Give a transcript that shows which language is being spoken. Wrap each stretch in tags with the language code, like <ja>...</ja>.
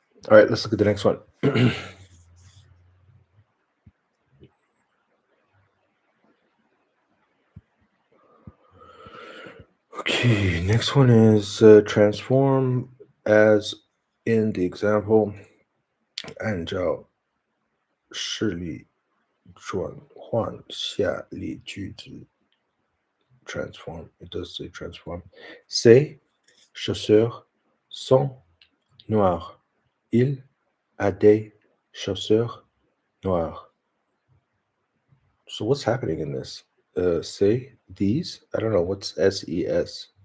<en>All right, let's look at the next one. Okay, next one is transform as in the example.</en> <zh>按照式例转换下列句子 transform.</zh> <en>It does say transform.</en> <fr>Ces chaussures sont noires. Il a des chaussures noires.</fr> <en>So what's happening in this? Say these, I don't know, what's SES?</en>